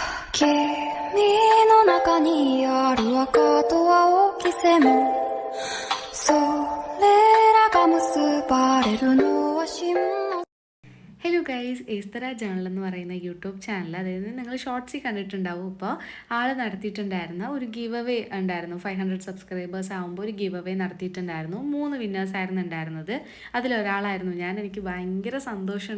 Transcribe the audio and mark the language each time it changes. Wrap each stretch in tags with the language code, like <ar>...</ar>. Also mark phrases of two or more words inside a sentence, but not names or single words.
<ja>君の中にある赤と青き線それらが結ばれるのは真の</ja> <en>hello guys,</en> <ml>ഏസ്തറ ജേണൽ എന്ന് പറയുന്ന</ml> <en>YouTube channel,</en> <ml>അതായത് നിങ്ങൾ ഷോർട്സിൽ കണ്ടിട്ടുണ്ടാവും. ഇപ്പോൾ ആൾ നടത്തിയിട്ടുണ്ടായിരുന്ന ഒരു</ml> <en>give away</en> <ml>ഉണ്ടായിരുന്നു. 500 സബ്സ്ക്രൈബേഴ്സ് ആകുമ്പോൾ ഒരു</ml> <en>give away</en> <ml>നടത്തിയിട്ടുണ്ടായിരുന്നു. 3 വിന്നേഴ്സ് ആയിരുന്നു ഉണ്ടായിരുന്നത്. അതിലൊരാളായിരുന്നു ഞാൻ. എനിക്ക് ഭയങ്കര സന്തോഷമുണ്ട്.</ml>